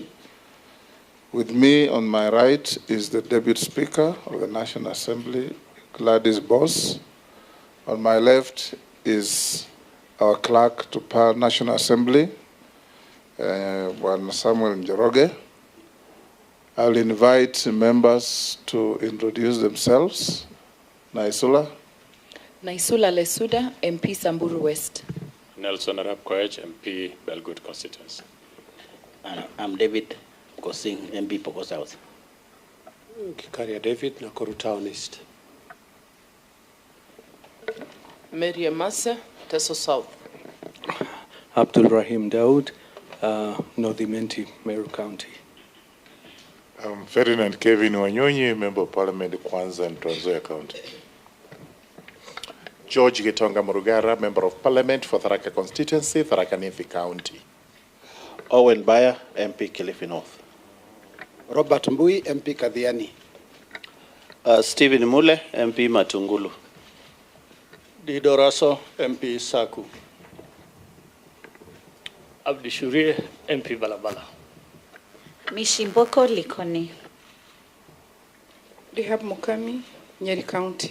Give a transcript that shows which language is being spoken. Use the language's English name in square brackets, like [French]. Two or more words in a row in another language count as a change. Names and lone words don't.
[English] With me on my right is the Deputy Speaker of the National Assembly, Gladys Boss. On my left is our clerk to National Assembly, Juan Samuel Njoroge. I'll invite members to introduce themselves. Naisula. Naisula Lesuda, MP Samburu West. Nelson Arap Koech, MP Belgood Constituency. I'm David Kosing, MP Poko South. Kikaria David, Nakuru Town East. Miriam Massa, Teso South. Abdul Rahim Daoud, North Imenti, Meru County. I'm Ferdinand Kevin Wanyonyi, Member of Parliament, Kwanza and Trans Nzoia County. George Gitonga Murugara, Member of Parliament for Tharaka Constituency, Tharaka Nithi County. Owen Baya, MP Kilifi North. Robert Mbui, MP Kadhiani. Stephen Mule, MP Matungulu. Dido Raso, MP Saku. Abdi Shurie, MP Balabala. Mishimboko Likoni. Rehab Mukami, Nyeri County.